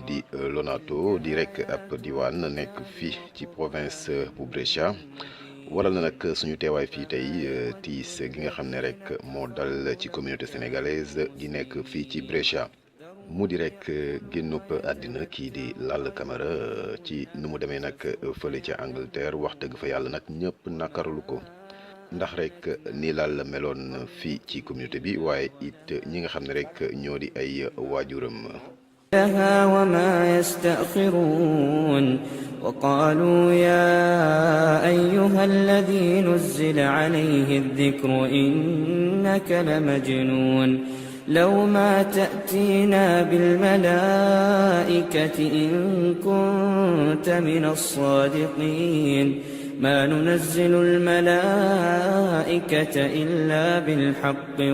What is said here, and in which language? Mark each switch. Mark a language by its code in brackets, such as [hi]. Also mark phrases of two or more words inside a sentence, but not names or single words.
[wo] di Lonato di rek ab diwaan nekk fii ci province bu Brescia waral na nag suñu teewaay fii tey tiis gi nga xam ne rek moo dal ci [fr] communauté sénégalaise [wo] gi nekk fii ci Brescia mu di rek génnub àddina kii di Lalla Camara ci nu mu demee nag fële ca Angleterre wax dëgg fa yàlla nag ñëpp nakarlu ko ndax rek nii Lalla meloon fii ci communauté bi waaye it ñi nga xam ne rek ñoo di ay waajuram [ar] لها وما يستأخرون وقالوا يا أيها الذي نزل عليه الذكر إنك لمجنون لو ما تأتينا بالملائكة إن كنت من الصادقين ما ننزل الملائكة إلا بالحق